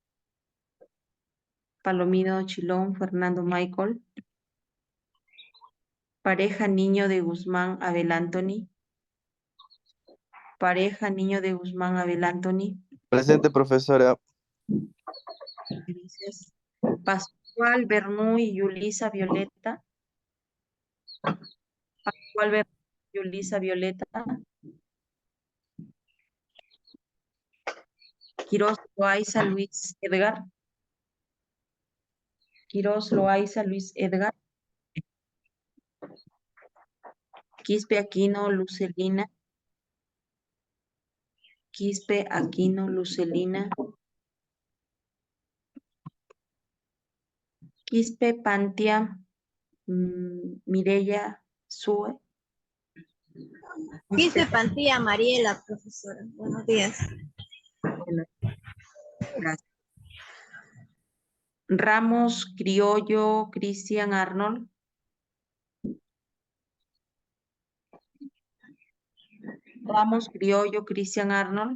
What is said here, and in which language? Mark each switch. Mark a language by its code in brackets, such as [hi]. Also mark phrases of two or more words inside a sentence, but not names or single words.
[es] Palomino Chilón Fernando Michael. Pareja Niño de Guzmán Abel Anthony. Pareja Niño de Guzmán Abel Anthony. Presente, profesora. Gracias. Pascual Bernuy Yulisa Violeta. Pascual Bernuy Yulisa Violeta. Quiroz Loaiza Luis Edgar. Quiroz Loaiza Luis Edgar. Quispe Aquino Lucelina. Quispe Aquino Lucelina. Quispe Pantia Mireya Sue. Quispe Pantía Mariela, profesora. Buenos días. Bueno, gracias. Ramos Criollo Cristian Arnold. Ramos Criollo Cristian Arnold.